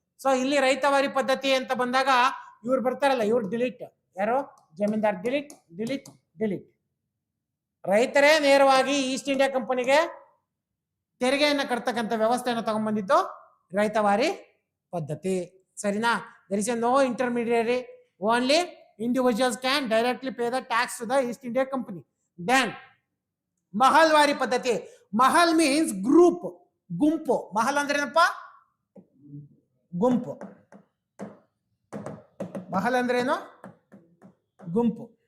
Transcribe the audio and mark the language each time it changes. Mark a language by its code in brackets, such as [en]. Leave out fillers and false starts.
[kn] So ಇಲ್ಲಿ ರೈತವಾರಿ ಪದ್ಧತಿ ಅಂತ ಬಂದಾಗ ಇವ್ರು ಬರ್ತಾರಲ್ಲ, ಇವ್ರು ಡಿಲೀಟ್. ಯಾರು? ಜಮೀನ್ದಾರ್. Delete delete delete. ರೈತರೇ ನೇರವಾಗಿ ಈಸ್ಟ್ ಇಂಡಿಯಾ ಕಂಪನಿಗೆ ತೆರಿಗೆಯನ್ನ ಕಟ್ತಕ್ಕಂಥ ವ್ಯವಸ್ಥೆಯನ್ನು ತಗೊಂಡ್ಬಂದಿದ್ದು ರೈತವಾರಿ ಪದ್ಧತಿ. ಸರಿನಾ? [en] there is a no intermediary, only individuals can directly pay the tax to the East India Company. [kn] Then mahalwari ಪದ್ಧತಿ. ಮಹಲ್ [en] means group, [kn] ಗುಂಪು. ಮಹಲ್ ಅಂದ್ರೆ ಏನಪ್ಪ? ಗುಂಪು. ಮಹಲ್ ಅಂದ್ರೆ ಏನು? ಗುಂಪು.